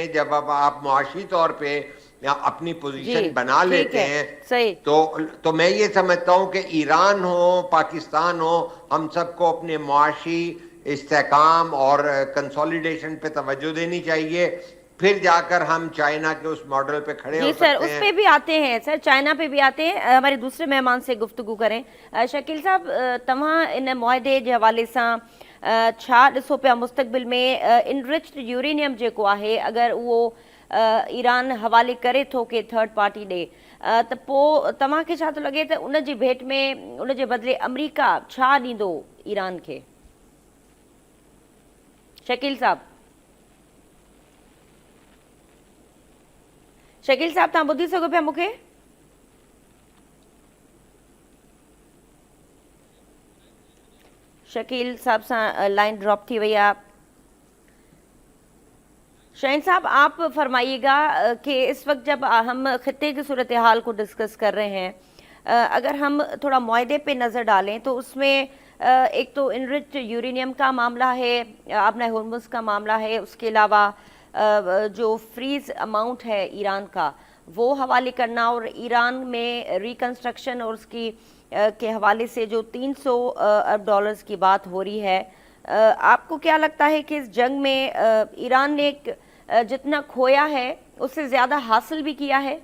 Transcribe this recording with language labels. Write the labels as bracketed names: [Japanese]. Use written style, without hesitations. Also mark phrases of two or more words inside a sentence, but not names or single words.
[Urdu] جب اب آپ معاشی طور پہ اپنی پوزیشن بنا لیتے ہیں تو میں یہ سمجھتا ہوں کہ ایران ہو, پاکستان ہو, ہم سب کو اپنے معاشی استحکام اور کنسولیڈیشن پہ توجہ دینی چاہیے. پھر جا کر ہم چائنا کے اس ماڈل پہ کھڑے ہو سکتے ہیں. سر اس پہ بھی آتے ہیں, سر چائنا پہ بھی آتے ہیں. ہمارے دوسرے مہمان سے گفتگو کریں. [Sindhi] شکیل صاحب, تمہاں ان معاہدے जे हवाले सां छा ॾिसो पिया मुस्तक़बिल में [English] enriched uranium [Sindhi] जेको आहे अगरि उहो ईरान हवाले करे थो के थर्ड पार्टी ॾे, त पोइ तव्हांखे छा थो लॻे त उन जी भेट में उन जे बदिले अमरीका छा ॾींदो ईरान खे? शकील साहब, शकील साहब तव्हां ॿुधी सघो पिया मूंखे? शकील साहब सां लाइन ड्रॉप थी वई आहे. [Urdu] شاہین صاحب، آپ فرمائیے گا کہ اس وقت جب ہم خطے کی صورت حال کو ڈسکس کر رہے ہیں، اگر ہم تھوڑا معاہدے پہ نظر ڈالیں تو اس میں ایک تو [English] enriched uranium [Urdu] کا معاملہ ہے، آبنا ہرمز کا معاملہ ہے، اس کے علاوہ جو [English] freeze amount [Urdu] ہے ایران کا وہ حوالے کرنا، اور ایران میں ری کنسٹرکشن اور اس کی کے حوالے سے جو 300 ارب ڈالرز کی بات ہو رہی ہے، آپ کو کیا لگتا ہے کہ اس جنگ میں ایران نے جتنا کھویا ہے اس سے زیادہ حاصل بھی کیا ہے?